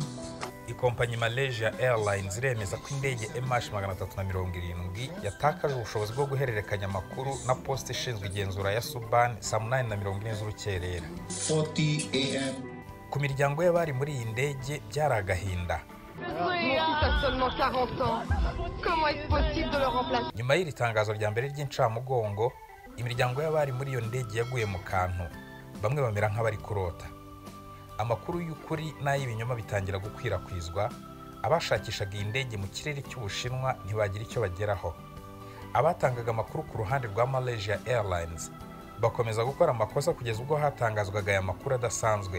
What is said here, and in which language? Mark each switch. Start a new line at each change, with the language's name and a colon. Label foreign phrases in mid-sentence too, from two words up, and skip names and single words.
Kinyarwanda: Ikompanyi Malaysia Airlines iremeza ko indege MH370 yatakaje ubushobozi bwo guhererekanya amakuru na poste ishinzwe igenzura ya Suban saa 8:40 z'urukerera. 40 AM. Ku miryango y'abari muri iyi ndege byari agahinda.
French: Mon fils a seulement 40 ans. Comment est-ce possible de le remplacer?
Kinyarwanda: nyuma y'iri tangazo rya mbere ry'incamugongo, imiryango y'abari muri iyo ndege yaguye mu kantu, bamwe bamera nk'abari kurota. Amakuru y'ukuri n'ay'ibinyoma bitangira gukwirakwizwa, abashakishaga iyi ndege mu kirere cy'Ubushinwa ntibagira icyo bageraho. Abatangaga amakuru ku ruhande rwa Malaysia Airlines bakomeza gukora amakosa kugeza ubwo hatangazwaga aya makuru adasanzwe.